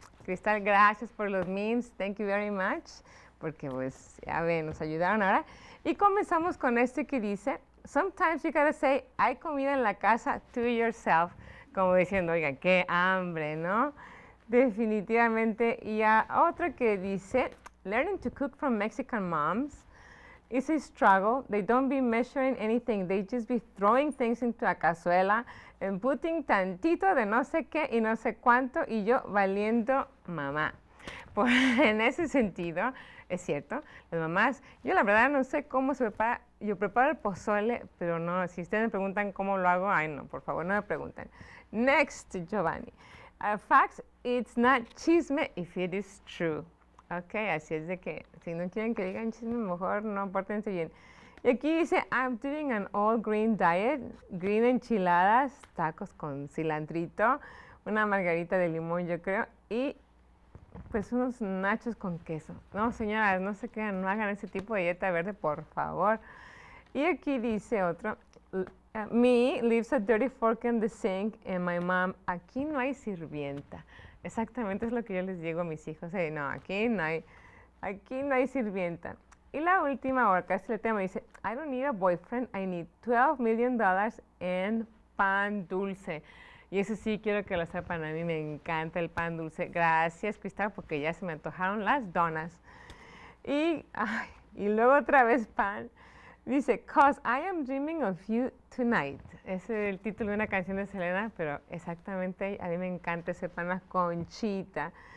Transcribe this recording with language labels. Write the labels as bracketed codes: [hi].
[es] Cristal, gracias por los memes, [en] thank you very much, [es] porque pues ya ven, nos ayudaron ahora. Y comenzamos con este que dice, [en] sometimes you gotta say, [es] hay comida en la casa [en] to yourself, [es] como diciendo, oigan, qué hambre, ¿no? Definitivamente. Y a otro que dice, [en] learning to cook from Mexican moms is a struggle. They don't be measuring anything. They just be throwing things into a cazuela and putting [es] tantito de no sé qué y no sé cuánto, y yo valiendo mamá. Pues en ese sentido, es cierto, las mamás, yo la verdad no sé cómo se prepara. Yo preparo el pozole, pero no, si ustedes me preguntan cómo lo hago, ay no, por favor, no me pregunten. [en] Next, Giovanni. Facts, it's not chisme if it is true. [es] Ok, así es de que si no quieren que digan chisme, mejor no pórtense bien. Y aquí dice, [en] I'm doing an all green diet, green enchiladas, [es] tacos con cilantrito, una margarita de limón yo creo, y pues unos nachos con queso. No, señoras, no se crean, no hagan ese tipo de dieta verde, por favor. Y aquí dice otro, [en] me leaves a dirty fork in the sink and my mom, [es] aquí no hay sirvienta. Exactamente es lo que yo les digo a mis hijos, no, aquí no hay sirvienta. Y la última, o casi el tema, dice, [en] I don't need a boyfriend, I need $12 million [es] en pan dulce. Y eso sí, quiero que lo sepan, a mí me encanta el pan dulce. Gracias, Cristal, porque ya se me antojaron las donas. Y luego otra vez pan. [en] Dice, cause I am dreaming of you tonight. [es] Ese es el título de una canción de Selena, pero exactamente a mí me encanta ese pan, la conchita.